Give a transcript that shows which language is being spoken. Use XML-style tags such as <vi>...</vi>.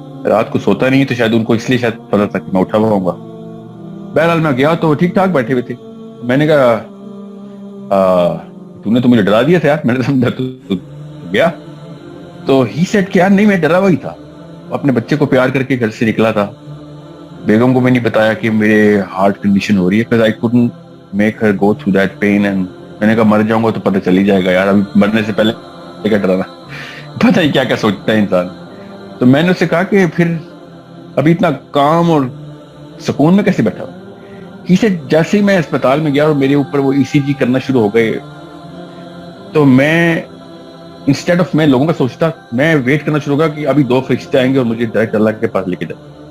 <ur>رات کو سوتا نہیں تو شاید ان کو اس لیے شاید پتا تھا کہ میں اٹھا ہوا ہوں گا. بہرحال میں گیا تو ٹھیک ٹھاک بیٹھے ہوئے تھے. میں نے کہا تو نے تو مجھے ڈرا دیا تھا یار. میں نے سمجھا تو گیا. تو ہی سیٹ کہ یار نہیں، میں ڈرا ہوا ہی تھا. اپنے بچے کو پیار کر کے گھر سے نکلا تھا. بیگم کو میں نہیں بتایا کہ میرے ہارٹ کنڈیشن ہو رہی ہے.</ur> <en>because I couldn't make her go through that pain.</en> <ur>and میں نے کہا مر جاؤں گا تو پتہ چل ہی جائے گا یار. ابھی مرنے سے پہلے کیا ڈرانا. پتہ ہی کیا کیا سوچتا ہے انسان. تو میں نے اس سے کہا کہ پھر ابھی اتنا کام اور سکون میں کیسے بیٹھا ہوں. ہی سے جیسے ہی میں اسپتال میں گیا اور میرے اوپر وہ ای سی جی کرنا شروع ہو گئے، تو میں انسٹیڈ آف میں لوگوں کا سوچتا، میں ویٹ کرنا شروع ہو گیا کہ ابھی 2 فرشتے آئیں گے اور مجھے ڈائریکٹ اللہ کے پاس لے کے جائیں.</ur>